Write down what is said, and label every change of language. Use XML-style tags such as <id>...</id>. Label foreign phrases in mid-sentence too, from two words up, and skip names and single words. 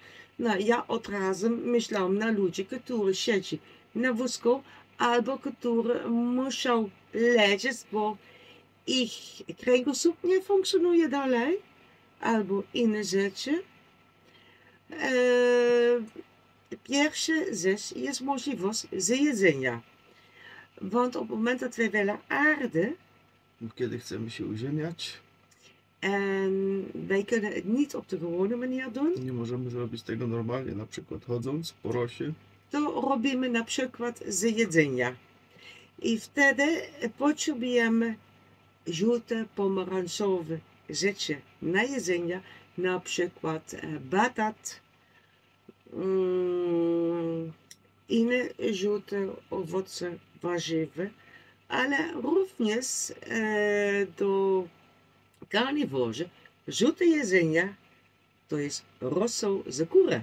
<pl>No, ja od razu myślałam na ludzi, którzy siedzą na wózku albo którzy muszą leżeć, bo ich kręgosłup nie funkcjonuje dalej, albo inne rzeczy. Pierwsza rzecz jest możliwość zjedzenia.</pl> <nl>Want op het moment dat we willen aarden,</nl> <pl>Kiedy chcemy się uziemiać,</pl> <nl>en wij kunnen het niet op de gewone manier doen,</nl> <pl>nie możemy zrobić tego normalnie, na przykład chodząc po rosie, to robimy na przykład z jedzenia. I wtedy potrzebujemy żółte, pomarańczowe rzeczy na jedzenie, na przykład batat, inne żółte owoce, warzywy, ale również do karniworzy żółte jedzenie to jest rosół z kury.</pl>